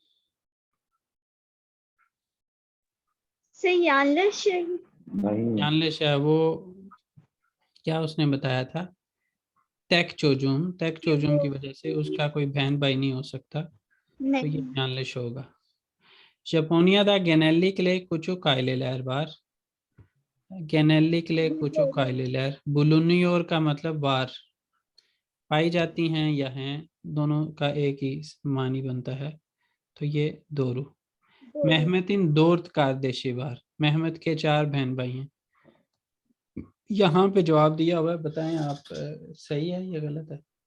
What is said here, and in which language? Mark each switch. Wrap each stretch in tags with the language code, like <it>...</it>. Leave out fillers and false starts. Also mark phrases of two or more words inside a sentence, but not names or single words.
<tr>सर yanlış</tr> <hi>नहीं यानलिश है वो, क्या उसने बताया था,</hi> <tr>tek çocuğum</tr> <hi>की वजह से उसका कोई बहन भाई नहीं हो सकता, तो ये नहीं। यानलिश होगा।</hi> <tr>Japonya'da genellikle küçük aileler var। genellikle küçük aileler, bulunuyor</tr> <hi>का मतलब var, पाई जाती हैं या हैं, दोनों का एक ही मानी बनता है, तो ये दोरू।</hi> <tr>Mehmet'in dört kardeşi var,</tr> <hi>मेहमत के 4 बहन भाई हैं। यहाँ पे जवाब दिया हुआ है, बताएं आप सही है या गलत है?</hi>